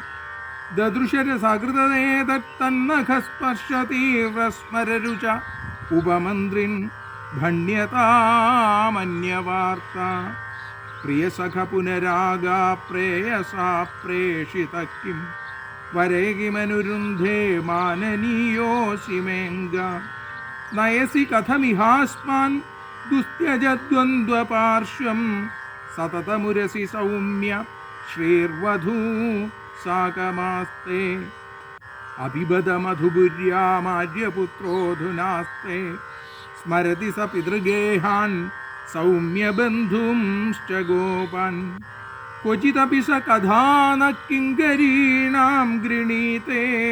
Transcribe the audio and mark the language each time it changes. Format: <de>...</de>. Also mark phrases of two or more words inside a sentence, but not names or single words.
<sa>ദദൃശരസാകൃതേതന്നഖസ്പർശതീവ്രസ്മരരുച ഉപമന്ത്രിൻ ഭണ്യതാമന്യവാർത്ത പ്രിയസഖ പുനരാഗാ പ്രേയസാ പ്രേഷിത കിം വരേ കിമനുരുന്ധേ മാനനീയോസി മേംഗ നയസി കഥമിഹാസ്മാൻ ദുസ്ത്യജദ്വന്ദ്വപാർശ്വം സതതമുരസി സൗമ്യ ശ്രീർവധൂ സാകമാസ്തേ अपिबद मधुपुर्यामार्यपुत्रोऽधुनास्ते स्मरति स पितृगेहान् सौम्यबन्धुंश्च गोपान् क्वचिदपि स कथानः किङ्करीणां गृणीते</sa>